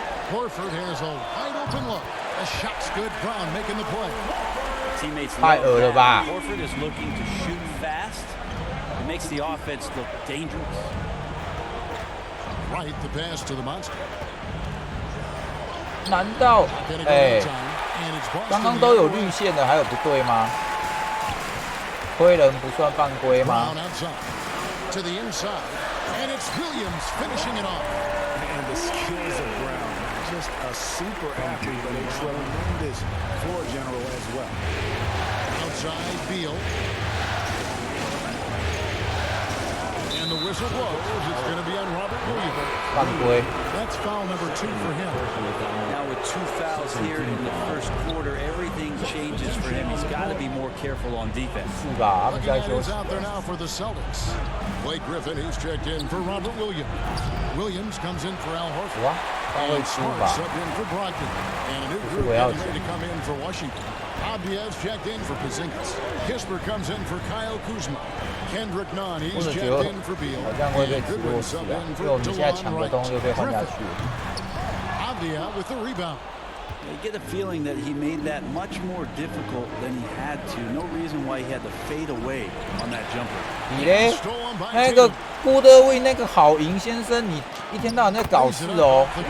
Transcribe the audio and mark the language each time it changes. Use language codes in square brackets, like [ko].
[en] Horford has a wide open look. The shot's good. Brown making the play. Teammates [zh] 太恶了吧 [en] Horford is looking to shoot fast. It makes the offense look dangerous. Right, the pass to the monster. [zh] 难道刚刚都有绿线的，还有不对吗？推人不算犯规吗？ [en] To the inside, and it's Williams finishing it off. And the skills of Brown, just a super athlete, but a tremendous floor general as well. Outside, Beal. And the whistle blows. It's going to be on Robert Williams. [zh] 犯规。 [en] That's foul number 2 for him. Now with 2 fouls here in the first quarter, everything changes for him. He's got to be more careful on defense. [zh] 是吧？他们在休息。 [en] out there now for the Celtics. Blake Griffin, he's checked in for Robert Williams. Williams comes in for Al Horford. And Smart subbed in for Brogdon. And a new group getting ready to come in for Washington. Abdiev's checked in for Porzingis. Kisper comes in for Kyle Kuzma. Kendrick Nunn, he's checked in for Beal. [zh] 好像会被直播死啊，因为我们现在抢个东又被换下去。 [en] Abdia with the rebound. You get a feeling that he made that much more difficult than he had to. No reason why he had to fade away on that jumper. [zh] 你嘞？那个郭德威那个郝赢先生，你一天到晚在搞事哦。